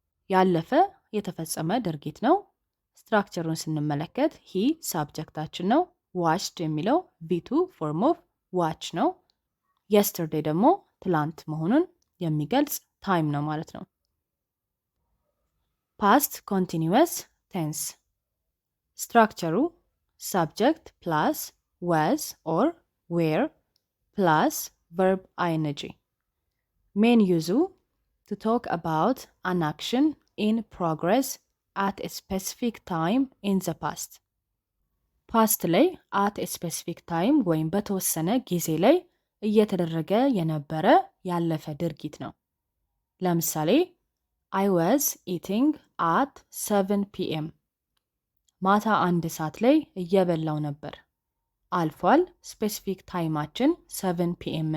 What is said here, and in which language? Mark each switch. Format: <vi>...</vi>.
<am>ያለፈ የተፈጸመ ድርጊት ነው። ስትራክቸሩን ስንመለከት he ሳብጀክታችን ነው። watched የሚለው V2 ፎርም ኦፍ ዋች ነው። yesterday ደግሞ ትላንት መሆኑን የሚገልጽ ታይም ነው ማለት ነው። ፓስት ኮንቲኒዩስ ቴንስ ስትራክቸሩ</am> <en>subject plus was or were plus verb ing. Main use to talk about an action in progress at a specific time in the past.</en> <am>ፓስት ላይ</am> <en>at a specific time</en> <am>ወይም በተወሰነ ጊዜ ላይ እየተደረገ የነበረ ያለፈ ድርጊት ነው። ለምሳሌ</am> <en>I was eating at 7 p.m.</en> <am>ማታ 1 ሰዓት ላይ እየበላው ነበር። አልፏል። ስፔሲፊክ ታይማችን 7 p.m.</am>